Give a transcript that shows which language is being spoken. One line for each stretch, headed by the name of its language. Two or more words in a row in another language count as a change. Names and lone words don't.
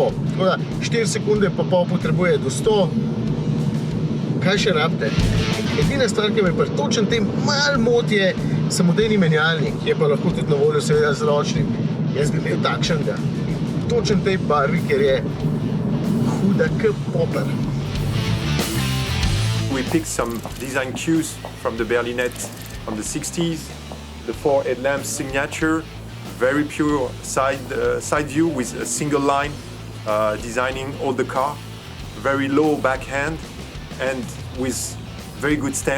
Slovenian: Tako da 4 sekunde pa pol potrebuje do 100. Kaj še rabite? Edina stvar, ki me pri točen tem malo moti, je samodejni menjalnik, je pa lahko tudi na voljo seveda z ročnim. Jaz bi imel takšnega. Točen tej barvi, ker je huda k popar.
English: We picked some design cues from the Berlinette from the 60s. The 4 headlamps signature, very pure side view with a single line, designing all the car. Very low backhand and with very good stance.